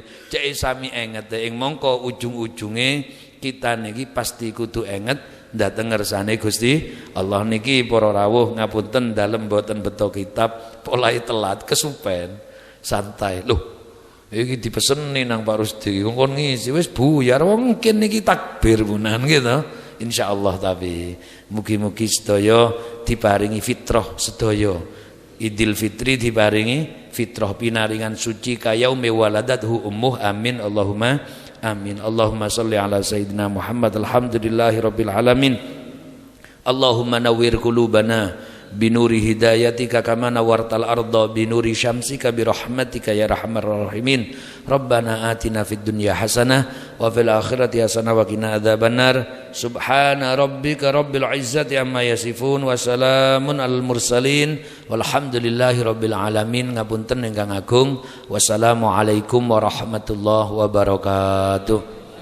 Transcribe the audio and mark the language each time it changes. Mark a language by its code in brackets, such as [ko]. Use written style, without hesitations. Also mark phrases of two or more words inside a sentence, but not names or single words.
[jv] Cek sami enget ing mongko ujung-ujunge kita niki pasti kudu enget dateng ngersane Gusti Allah niki para rawuh ngapunten dalem mboten beto kitab polahe telat kesupen santai lho iki dipeseni nang Pak Rusdi kon ngisi wis buyar wong mungkin niki takbir punan gitu insyaallah. Tapi mugi-mugi sedaya diparingi fitrah sedaya Idul Fitri diparingi fitrah pinaringan suci kaya [ar] يوم ولدته أمه [jv] amin [ar] اللهم آمين. اللهم صل على سيدنا محمد الحمد لله رب العالمين. اللهم نور قلوبنا بنور هدايتك كما نورت الأرض بنور شمسك برحمتك يا أرحم الراحمين. ربنا آتنا في الدنيا حسنة وفي الآخرة حسنة وقنا عذاب النار. سبحان ربك رب العزة عما يصفون وسلام على المرسلين والحمد لله رب العالمين. [jv] Ngapunten ingkang agung. [ar] والسلام عليكم ورحمة الله وبركاته.